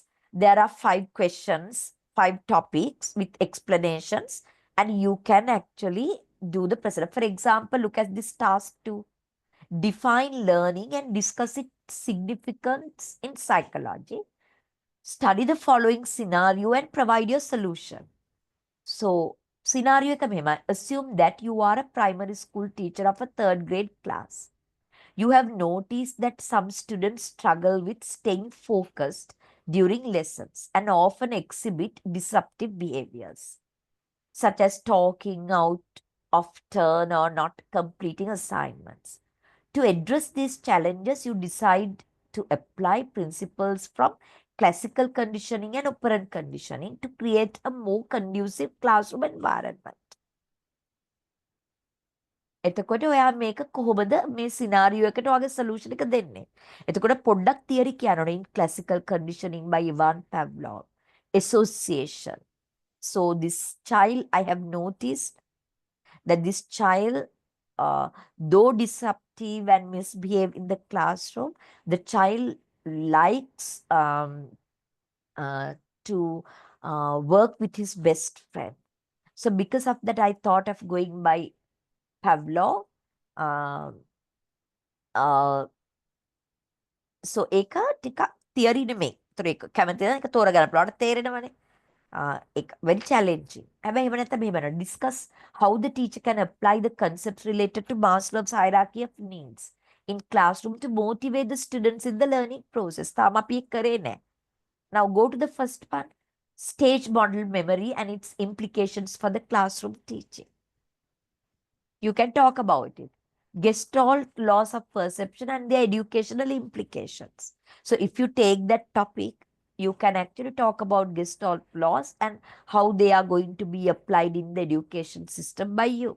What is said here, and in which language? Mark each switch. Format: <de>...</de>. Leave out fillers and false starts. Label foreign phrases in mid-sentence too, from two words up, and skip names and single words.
<en>There are 5 questions, 5 topics with explanations, and you can actually do the present. For example, look at this task 2. Define learning and discuss its significance in psychology. Study the following scenario and provide your solution.</en> <si>So, scenario එක මෙහෙමයි.</si> <en>Assume that you are a primary school teacher of a 3rd grade class. You have noticed that some students struggle with staying focused during lessons and often exhibit disruptive behaviors, such as talking out of turn or not completing assignments. To address these challenges, you decide to apply principles from classical conditioning and operant conditioning to create a more conducive classroom environment.</en> <si>එතකොට ඔයා මේක කොහොමද මේ සිනාරියෝ එකට ඔයාගේ සොලියුෂන් එක දෙන්නේ? එතකොට පොඩ්ඩක් තියරි කියන්න ඕනේ.</si> <en>In classical conditioning by Ivan Pavlov. Association. So this child, I have noticed that this child, though disruptive and misbehave in the classroom, the child likes to work with his best friend. So because of that, I thought of going by Pavlov.</en> <si>So ඒක ටිකක් තියරි නෙමෙයි. ඒතර ඒක කැමති නම් ඒක තෝරගන්න පුළුවන්. තේරෙනවනේ. ඒක</si> <en>very challenging.</en> <si>හැබැයි එහෙම නැත්නම් මෙහෙම නේද?</si> <en>Discuss how the teacher can apply the concepts related to Maslow's hierarchy of needs in classroom to motivate the students in the learning process.</en> <si>තාම අපි ඒක කරේ නැහැ.</si> <en>Now go to the first one. Stage model memory and its implications for the classroom teaching. You can talk about it. Gestalt laws of perception and their educational implications. So if you take that topic, you can actually talk about Gestalt laws and how they are going to be applied in the education system by you.</en>